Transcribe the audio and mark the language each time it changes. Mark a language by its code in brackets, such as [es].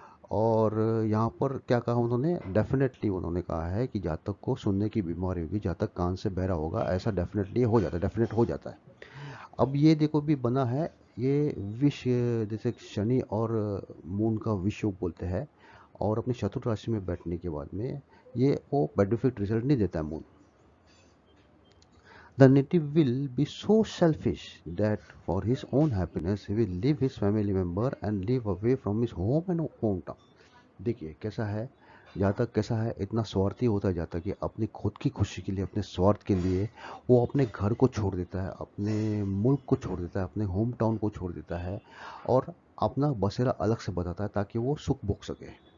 [hi] और यहाँ पर क्या कहा उन्होंने, डेफिनेटली उन्होंने कहा है कि जातक को सुनने की बीमारी होगी, जातक कान से बहरा होगा, ऐसा डेफिनेटली हो जाता है, डेफिनेट हो जाता है। अब ये देखो भी बना है ये विष, जैसे शनि और मून का विष योग बोलते हैं, और अपनी शत्रु राशि में बैठने के बाद में ये वो बेनिफिट रिजल्ट नहीं देता है moon. [en] The native will be so selfish that for his own happiness he will leave his family member and live away from his home and hometown। [hi] देखिए कैसा है जातक, कैसा है, इतना स्वार्थी होता है जातक कि अपनी खुद की खुशी के लिए, अपने स्वार्थ के लिए वो अपने घर को छोड़ देता है, अपने मुल्क को छोड़ देता है, अपने होम टाउन को छोड़ देता है, और अपना बसेरा अलग से बताता है ताकि वो सुख भोग सके।